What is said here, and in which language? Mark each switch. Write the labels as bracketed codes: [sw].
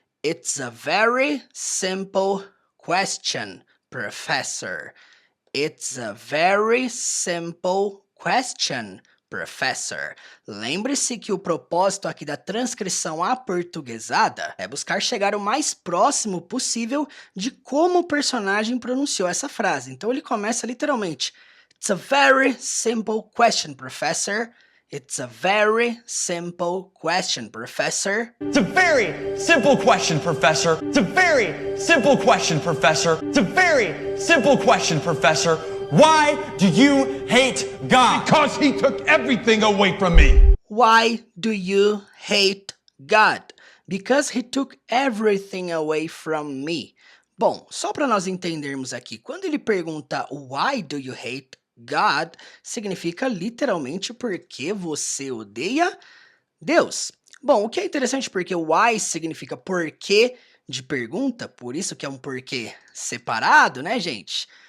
[en] It's a very simple question, professor. It's a very simple question, professor. [pt] Lembre-se que o propósito aqui da transcrição aportuguesada é buscar chegar o mais próximo possível de como o personagem pronunciou essa frase. Então ele começa literalmente, [en] It's a very simple question, professor. It's a very simple question, professor. It's a very simple question, Professor. It's a very simple question, Professor. It's a very simple question, Professor. Why do you hate God? Because he took everything away from me. Why do you hate God? Because he took everything away from me. [pt] Bom, só para nós entendermos aqui, quando ele pergunta [en] Why do you hate God, [pt] significa literalmente porque você odeia Deus. Bom, o que é interessante porque o why significa porquê de pergunta, por isso que é um porquê separado, né, gente?